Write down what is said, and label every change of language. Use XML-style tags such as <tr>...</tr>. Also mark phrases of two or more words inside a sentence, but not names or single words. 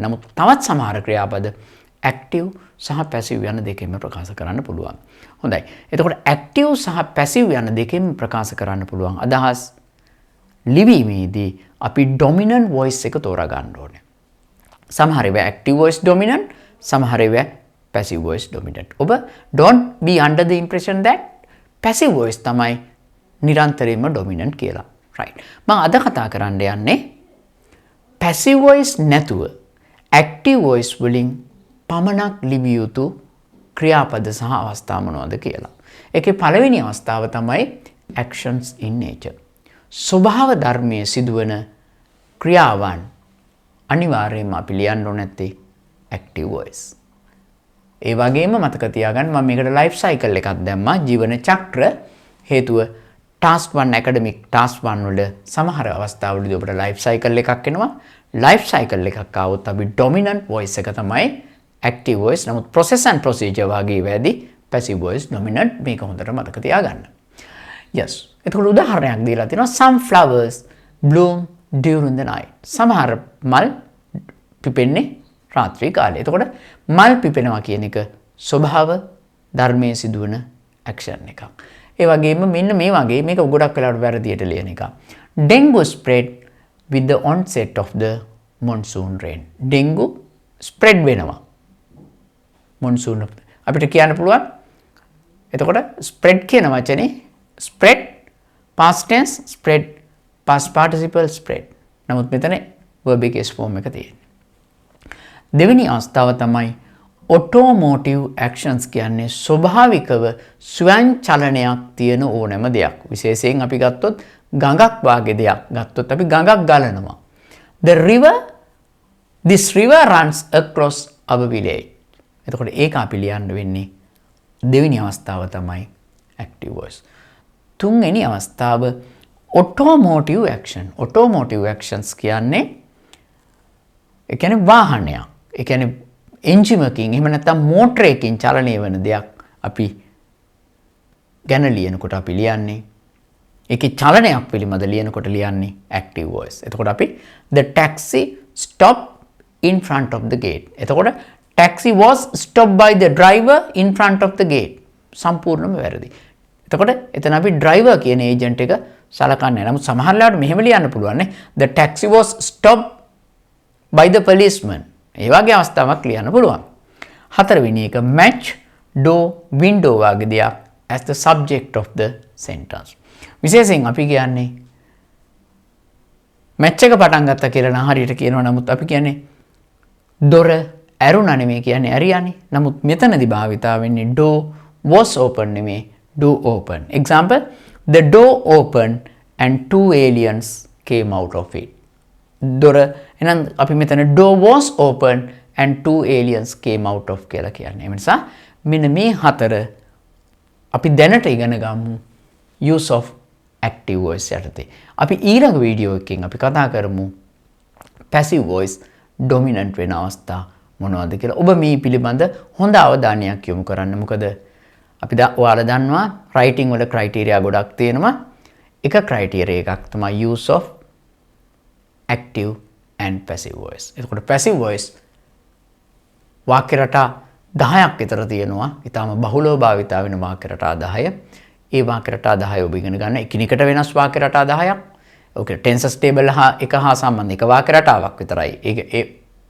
<si>නමුත් තවත් සමහර ක්‍රියාපද active සහ passive යන දෙකෙන්ම ප්‍රකාශ කරන්න පුළුවන්. හොඳයි. එතකොට active සහ passive යන දෙකෙන්ම ප්‍රකාශ කරන්න පුළුවන් අදහස් ලිවීමේදී අපි</si> <en>dominant voice</en> <si>එක තෝරා ගන්න ඕනේ. සමහර ඒවා</si> <en>active voice dominant,</en> <si>සමහර ඒවා</si> <en>passive voice dominant. ඔබ don't be under the impression that passive voice</en> <si>තමයි නිරන්තරයෙන්ම</si> <en>dominant කියලා. right.</en> <si>මම අද කතා කරන්න යන්නේ</si> <en>passive voice</en> <si>නැතුව</si> <en>active voice</en> <si>වලින් පමණක් ලිවිය යුතු ක්‍රියාපද සහ අවස්ථා මොනවද කියලා. ඒකේ පළවෙනි අවස්ථාව තමයි</si> <en>actions in nature.</en> <si>ස්වභාව ධර්මයේ සිදුවන ක්‍රියාවන් අනිවාර්යයෙන්ම අපි ලියන්න ඕනේ නැත්තේ</si> <en>active voice.</en> <si>ඒ වගේම මතක තියාගන්න මම මේකට</si> <en>life cycle</en> <si>එකක් දැම්මා ජීවන චක්‍ර හේතුව</si> <en>task 1 academic task 1</en> <si>වල සමහර අවස්ථාවලදී ඔබට</si> <en>life cycle</en> <si>එකක් එනවා.</si> <en>life cycle</en> <si>එකක් ආවොත් අපි</si> <en>dominant voice</en> <si>එක තමයි</si> <en>active voice.</en> <si>නමුත්</si> <en>process and procedure</en> <si>වගේ වැඩි</si> <en>passive voice dominant</en> <si>මේක හොඳට මතක තියාගන්න.</si> <en>yes.</en> <si>එතකොට උදාහරණයක් දීලා තිනවා</si> <en>some flowers bloom during the night.</en> <si>සමහර මල් පිපෙන්නේ රාත්‍රී කාලේ. එතකොට මල් පිපෙනවා කියන එක ස්වභාව ධර්මයේ සිදුවන action එකක්. ඒ වගේම මෙන්න මේ වගේ මේක ගොඩක් වෙලාවට වැරදියට ලියන එක.</si> <en>Dengue spread with the onset of the monsoon rain. Dengue spread</en> <si>වෙනවා. monsoon අපිට කියන්න පුළුවන්.</si> <en>එතකොට spread</en> <si>කියන වචනේ</si> <en>spread past tense spread past participle spread.</en> <si>නමුත් මෙතන verb එකේ form එක තියෙන්නේ. දෙවෙනි අවස්ථාව තමයි</si> <en>automotive actions</en> <si>කියන්නේ ස්වභාවිකව ස්වයං චලනයක් තියෙන ඕනෑම දෙයක්. විශේෂයෙන් අපි ගත්තොත් ගඟක් වාගේ දෙයක් ගත්තොත් අපි ගඟක් ගලනවා.</si> <en>This river runs across our village.</en> <si>එතකොට ඒක අපි ලියන්න වෙන්නේ දෙවෙනි අවස්ථාව තමයි</si> <en>active voice.</en> <si>තුන්වෙනි අවස්ථාව</si> <en>automotive action. automotive actions</en> <si>කියන්නේ ඒ කියන්නේ වාහනයක්. ඒ කියන්නේ එන්ජින් එකකින් එහෙම නැත්නම් මෝටර එකකින් චලනය වෙන දෙයක් අපි ගැන ලියනකොට අපි ලියන්නේ ඒකේ චලනයක් පිළිබඳ ලියනකොට ලියන්නේ</si> <en>active voice.</en> <si>එතකොට අපි</si> <en>the taxi stopped in front of the gate. එතකොට taxi was stopped by the driver in front of the gate.</en> <si>සම්පූර්ණයෙන්ම වැරදි. එතකොට එතන අපි driver කියන ඒජන්ට් එක සලකන්නේ නැහැ. නමුත් සමහර වෙලාවට මෙහෙම ලියන්න පුළුවන් නේ.</si> <en>The taxi was stopped by the policeman.</en> <si>ඒ වගේ අවස්ථාවක් ලියන්න පුළුවන්. හතරවෙනි එක</si> <en>match door window</en> <si>වගේ දෙයක්</si> <en>as the subject of the sentence.</en> <si>විශේෂයෙන් අපි කියන්නේ match එක පටන් ගත්තා කියලා නම් හරියට කියනවා. නමුත් අපි කියන්නේ දොර ඇරුණා නෙමෙයි කියන්නේ ඇරියානේ. නමුත් මෙතනදී භාවිතා වෙන්නේ</si> <en>door was open නෙමෙයි door open. Example, the door opened and two aliens came out of it.</en> <si>දොර එහෙනම් අපි මෙතන</si> <en>door was open and two aliens came out of</en> <si>කියලා කියන්නේ. ඒ නිසා මෙන්න මේ හතර අපි දැනට ඉගෙන ගමු</si> <en>use of active voice</en> <si>යටතේ. අපි ඊළඟ වීඩියෝ එකකින් අපි කතා කරමු</si> <en>passive voice dominant</en> <si>වෙන අවස්ථා මොනවද කියලා. ඔබ මේ පිළිබඳ හොඳ අවධානයක් යොමු කරන්න. මොකද අපි ඔයාලා දන්නවා writing වල criteria ගොඩක් තියෙනවා. එක criteria එකක් තමයි</si> <en>use of active and passive voice.</en> <si>එතකොට</si> <en>passive voice</en> <si>වාක්‍ය රටා 10ක් විතර තියෙනවා. ඊටම බහුලව භාවිතා වෙන වාක්‍ය රටා 10. ඒ වාක්‍ය රටා 10 ඔබ ඉගෙන ගන්න. එකිනෙකට වෙනස් වාක්‍ය රටා 10ක්. ඔක</si> <en>tenses table</en> <si>එක හා සම්බන්ධ එක වාක්‍ය රටාවක් විතරයි.</si>